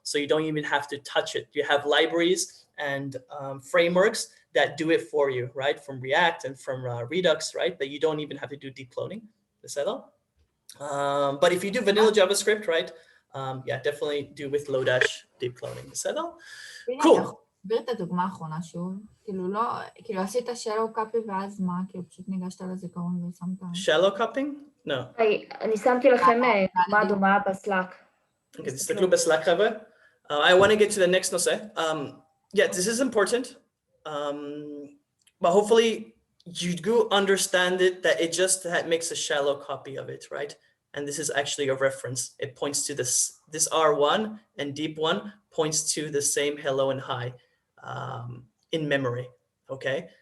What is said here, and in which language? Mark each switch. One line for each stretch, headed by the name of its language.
English: So you don't even have to touch it. You have libraries and frameworks that do it for you, right? From React and from Redux, right? That you don't even have to do deep cloning. But if you do vanilla JavaScript, right? Yeah, definitely do with Lodash deep cloning. Cool.
Hebrew: תסביר את הדוגמה האחרונה שוב, כאילו עשית shallow copy ואז מה, כאילו פשוט ניגשת לזיכרון ושמת...
English: shallow copying? No.
Hebrew: אני שמתי לכם דוגמה דומה בסלאק. Okay, תסתכלו בסלאק חבר'ה.
English: I want to get to the next nose. Yeah, this is important. But hopefully you do understand it, that it just makes a shallow copy of it, right? And this is actually a reference. It points to this R1 and deep one points to the same hello and hi in memory, okay?